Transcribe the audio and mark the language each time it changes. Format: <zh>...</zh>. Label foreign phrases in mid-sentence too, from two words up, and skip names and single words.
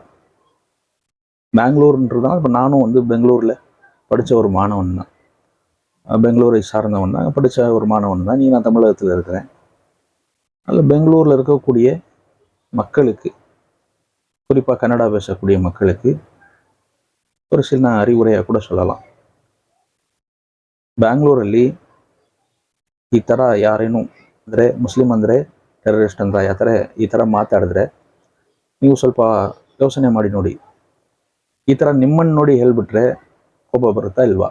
<ta>பெங்களூர்ன்றதுனால இப்போ நானும் பெங்களூரில் படித்த ஒரு மாணவன் தான், பெங்களூரை சார்ந்தவன் தான், படித்த ஒரு மாணவன் தான். நான் தமிழகத்தில் இருக்கிறேன். அதில் பெங்களூரில் இருக்கக்கூடிய மக்களுக்கு, குறிப்பாக கன்னடா பேசக்கூடிய மக்களுக்கு ஒரு சின்ன அறிவுரையாக ಕೂಡ சொல்லலாம்.</ta> <kn>ಬ್ಯಾಂಗ್ಳೂರಲ್ಲಿ ಈ ಥರ ಯಾರೇನು ಅಂದರೆ ಮುಸ್ಲಿಂ ಅಂದರೆ ಟೆರರಿಸ್ಟ್ ಅಂತ ಈ ಥರ ಮಾತಾಡಿದ್ರೆ ನೀವು ಸ್ವಲ್ಪ ಯೋಚನೆ ಮಾಡಿ ನೋಡಿ. ಈ ಥರ ನಿಮ್ಮನ್ನು ನೋಡಿ ಹೇಳ್ಬಿಟ್ರೆ ಕೋಪ ಬರುತ್ತಾ ಇಲ್ವಾ?</kn>